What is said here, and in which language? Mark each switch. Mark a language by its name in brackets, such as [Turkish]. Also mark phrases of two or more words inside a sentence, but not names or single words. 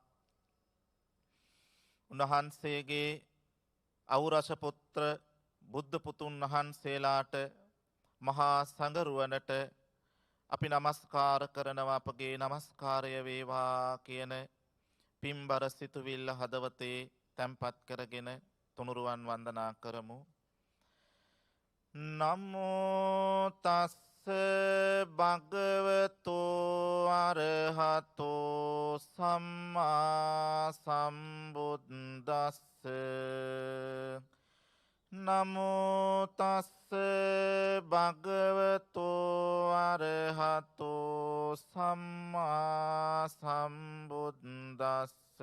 [Sinhala] උන්වහන්සේගේ අවුරස පුත්‍ර බුද්ධ පුතුන් වහන්සේලාට මහා සංඝරුවනට අපි නමස්කාර කරනවා. අපගේ නමස්කාරය වේවා කියන පින්බර සිතුවිල්ල හදවතේ තැන්පත් කරගෙන තුනුරුවන් වන්දනා කරමු. [Pali] නමෝ තස්ස භගවතෝ අරහතෝ සම්මා සම්බුද්දස්ස. නමෝ තස්ස භගවතෝ අරහතෝ සම්මා සම්බුද්දස්ස.